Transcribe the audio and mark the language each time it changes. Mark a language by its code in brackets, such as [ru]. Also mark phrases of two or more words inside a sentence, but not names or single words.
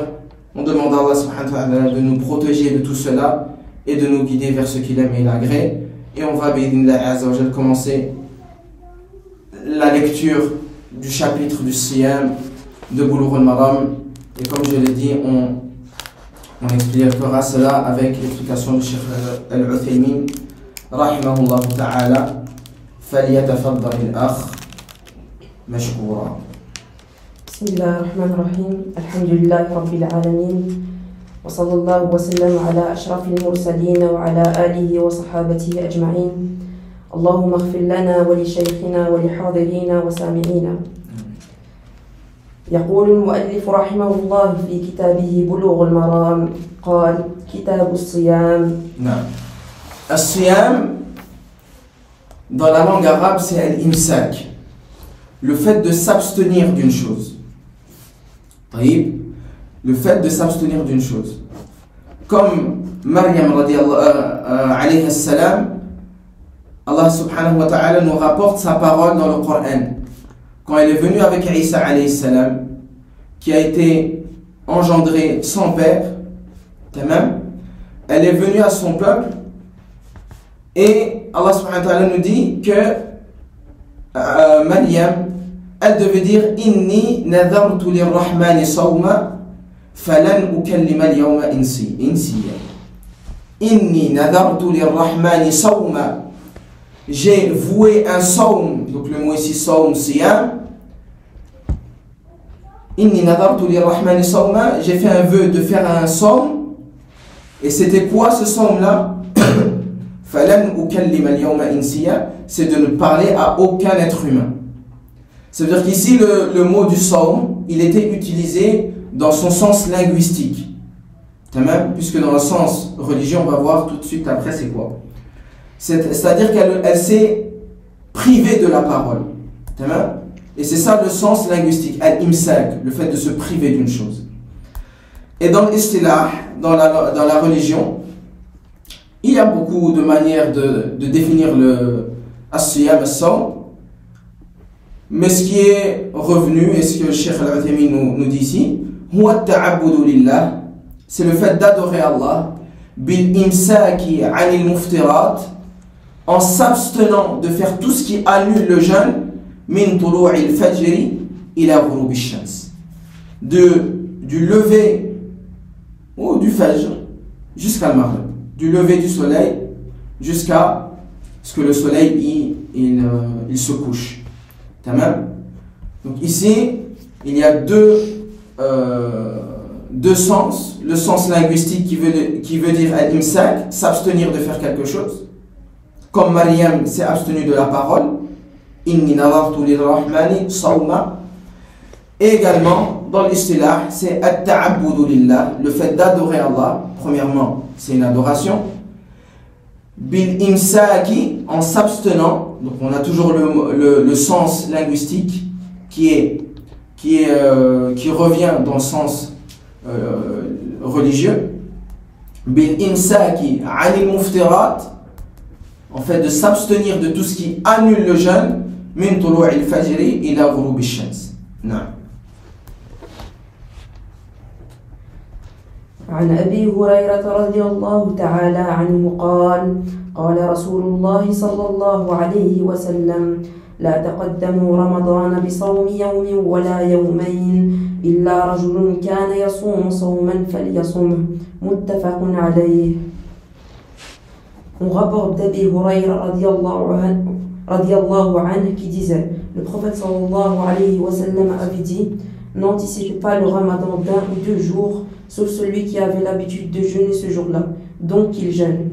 [fr] On demande à [ar] الله سبحانه وتعالى [fr] de nous protéger de tout cela et de nous guider vers ce qu'il aime et l'agrée. Et on va, [ar] بإذن الله عز وجل, [fr] commencer la lecture du chapitre du Siyam de Bulugh al-Maram. Et comme je l'ai dit, on expliquera cela avec l'explication du Cheikh Al-Uthaymin [ar] رحمه الله تعالى. فليتفضل الأخ مشكورا. بسم الله الرحمن الرحيم. الحمد لله رب العالمين وصلى الله وسلم على أشرف المرسلين وعلى آله وصحابته أجمعين. اللهم اغفر لنا ولشيخنا ولحاضرين وسامعين. يقول المؤلف رحمه الله في كتابه بلوغ المرام قال كتاب الصيام. نعم. [fr] الصيام dans la langue arabe c'est al-imsak, le fait de s'abstenir d'une chose. Le fait de s'abstenir d'une chose. Comme Maryam [ar] عليه السلام, الله سبحانه وتعالى [fr] nous rapporte sa parole dans le Coran. Quand elle est venue avec Isa [ar] عليه السلام, [fr] qui a été engendré sans père, elle est venue à son peuple et [ar] الله سبحانه وتعالى [fr] nous dit que Maryam, elle devait dire [ar] إني نذرت للرحمن صوما فلن أكلم اليوم إنسيا إني نذرت للرحمن صوما. [fr] J'ai voué un saum, donc le mot ici saum, siyam. [ar] إني نذرت للرحمن صوما, [fr] j'ai fait un vœu de faire un saum. Et c'était quoi ce saum-là? [ar] فلن أكلم اليوم إنسيا, [fr] c'est de ne parler à aucun être humain. Ça veut dire qu'ici le mot du saum, il était utilisé dans son sens linguistique. Puisque dans le sens religieux, on va voir tout de suite après c'est quoi. C'est-à-dire qu'elle s'est privée de la parole. Et c'est ça le sens linguistique, al-imsak, le fait de se priver d'une chose. Et dans l'istilah, dans la religion, il y a beaucoup de manières de définir le [ar] الصيام الصوم. [fr] Mais ce qui est revenu, et ce que le Cheikh Al-Uthaymin nous dit ici, huwa [ar] التعبد لله, [fr] c'est le fait d'adorer Allah, [ar] بالإمساك عن المفطرات, [fr] en s'abstenant de faire tout ce qui annule le jeûne, [ar] من طلوع الفجر إلى غروب الشمس, [fr] du lever ou du fajr jusqu'à le maghrib, du lever du soleil jusqu'à ce que le soleil il se couche. Donc ici il y a deux sens. Le sens linguistique qui veut dire al-imsak, s'abstenir de faire quelque chose, comme Maryam s'est abstenue de la parole, [ar] إني نذرت للرحمن صوما. [fr] Et également dans l'istilah, c'est [ar] التعبد لله, [fr] le fait d'adorer Allah. Premièrement, c'est une adoration. [ar] بالإمساك, [fr] en s'abstenant. Donc on a toujours le sens linguistique qui revient dans le sens religieux. [ar] بالإمساك عن المفطرات, [fr] en fait de s'abstenir de tout ce qui annule le jeûne, [ar] من طلوع الفجر إلى غروب الشمس. نعم. عن أبي هريرة رضي الله تعالى عنه قال قال رسول الله صلى الله عليه وسلم لا تقدموا رمضان بصوم يوم ولا يومين إلا رجل كان يصوم صوما فليصمه متفق عليه. [fr] On rapporte d'Abi Hurayra [ar] رضي الله عنه [fr] qui disait: le prophète [ar] صلى الله عليه وسلم [fr] avait dit, n'anticipez pas le ramadan d'un ou 2 jours, sauf celui qui avait l'habitude de jeûner ce jour-là, donc qu'il jeûne.